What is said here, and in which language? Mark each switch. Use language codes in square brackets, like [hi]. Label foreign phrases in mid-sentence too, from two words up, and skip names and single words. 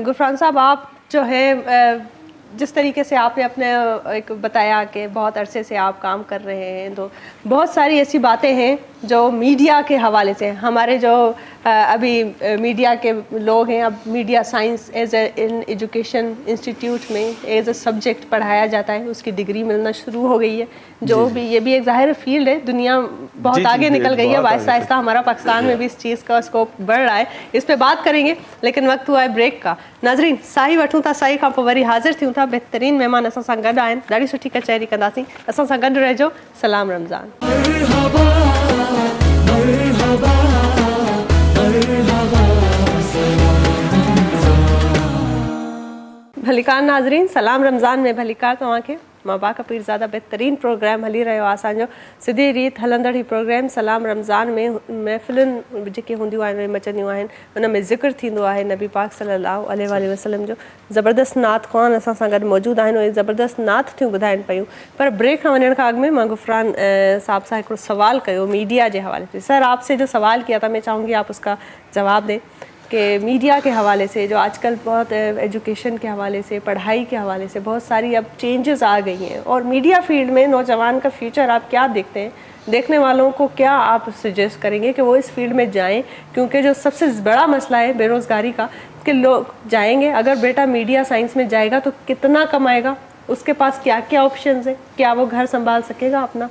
[ur] غفران صاحب آپ جو ہے جس طریقے سے آپ نے اپنے ایک بتایا کہ بہت عرصے سے آپ کام کر رہے ہیں تو بہت ساری ایسی باتیں ہیں جو میڈیا کے حوالے سے ہمارے جو ابھی میڈیا کے لوگ ہیں اب [en] media science as a in education institute [ur] میں [en] as a subject [ur] پڑھایا جاتا ہے, اس کی ڈگری ملنا شروع ہو گئی ہے جو بھی یہ بھی ایک ظاہر فیلڈ ہے. دنیا بہت آگے نکل گئی ہے آہستہ آہستہ, ہمارا پاکستان میں بھی اس چیز کا اسکوپ بڑھ رہا ہے. اس پہ بات کریں گے لیکن وقت ہوا ہے بریک کا. ناظرین [sd] سائی وٹھوں تھا سائی کھاں پوء وری حاضر تھیوں تھا. بہترین مہمان اساں ساں گڈ آहिनि, ॾाढी सुठी कचहरी कंदासीं. असां सां गॾु रहिजो. सलाम रमज़ान. भलीकार नाज़रीन, सलाम रमज़ान में भलीकार तव्हांखे. मां बाका पीरज़ादा. बहितरीन प्रोग्राम हली रहियो आहे असांजो. सिधी रीत हलंदड़ ही प्रोग्राम सलाम रमज़ान में महफ़िलुनि जेके हूंदियूं आहिनि मचंदियूं आहिनि उन में ज़िक्र थींदो आहे नबी पाक [ar] صلى الله عليه وسلم [sd] जो. ज़बरदस्त नात ख़्वान असां सां गॾु मौजूदु आहिनि, उहे ज़बरदस्त नात थियूं ॿुधाइनि पियूं. पर ब्रेक खां वञण खां अॻु में मां गुफ़रान साहब सां हिकिड़ो सवाल कयो मीडिया जे हवाले से. [ur] سر آپ سے جو سوال کیا تھا میں چاہوں گی آپ اس کا جواب دیں کہ میڈیا کے حوالے سے جو آج کل بہت ایجوکیشن کے حوالے سے پڑھائی کے حوالے سے بہت ساری اب چینجز آ گئی ہیں اور [en] media field [ur] میں نوجوان کا فیوچر آپ کیا دیکھتے ہیں؟ دیکھنے والوں کو کیا آپ سجیسٹ کریں گے کہ وہ اس فیلڈ میں جائیں؟ کیونکہ جو سب سے بڑا مسئلہ ہے بے روزگاری کا کہ لوگ جائیں گے, اگر بیٹا [en] media science [ur] میں جائے گا تو کتنا کمائے گا, اس کے پاس کیا کیا آپشنز ہیں, کیا وہ گھر سنبھال سکے گا اپنا؟